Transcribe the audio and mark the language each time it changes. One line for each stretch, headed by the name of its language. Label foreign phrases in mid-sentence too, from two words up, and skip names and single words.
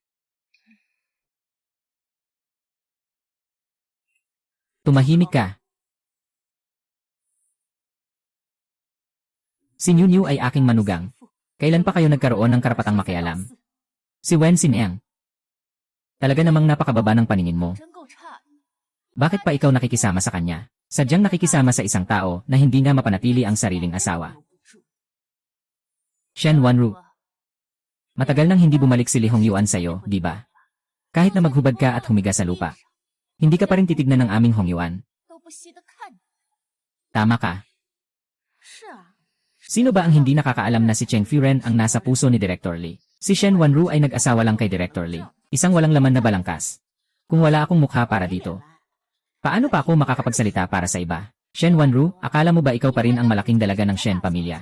Filipino: Tumahimik ka. Si Niu Niu ay aking manugang. Kailan pa kayo nagkaroon ng karapatang makialam? Si Wen Xineng. Talaga namang napakababa ng paningin mo.
Chinese: 真够差的。
Filipino: Bakit pa ikaw nakikisama sa kanya? Sadyang nakikisama sa isang tao na hindi nga mapanatili ang sariling asawa. Shen Wanru. Matagal nang hindi bumalik si Li Hongyuan sa'yo, di ba? Kahit na maghubad ka at humiga sa lupa. Hindi ka pa rin titignan ng aming Hongyuan.
Chinese: 都不惜的看你。
Filipino: Tama ka.
Chinese: 是啊，
Filipino: Sino ba ang hindi nakakaalam na si Cheng Furen ang nasa puso ni Director Li? Si Shen Wanru ay nag-asawa lang kay Director Li. Isang walang laman na balangkas. Kung wala akong mukha para dito. Paano pa ako makakapagsalita para sa iba? Shen Wanru, akala mo ba ikaw pa rin ang malaking dalaga ng Shen pamilya?